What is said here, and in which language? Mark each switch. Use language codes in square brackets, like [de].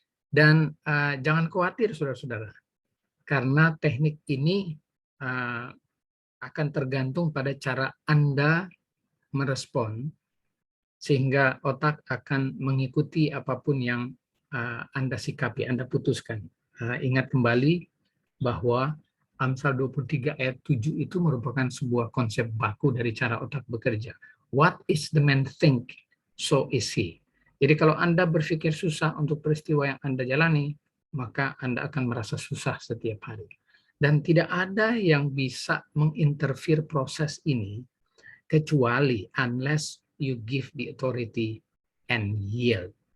[id] Dan jangan khawatir, saudara-saudara, karena teknik ini akan tergantung pada cara Anda merespon, sehingga otak akan mengikuti apapun yang Anda sikapi, Anda putuskan. Ingat kembali bahwa Amsal 23 ayat 7 itu merupakan sebuah konsep baku dari cara otak bekerja. [en] What is the man think, so is he. [id] Jadi kalau Anda berpikir susah untuk peristiwa yang Anda jalani, maka Anda akan merasa susah setiap hari. Dan tidak ada yang bisa menginterfere proses ini kecuali [en] unless you give the authority and yield.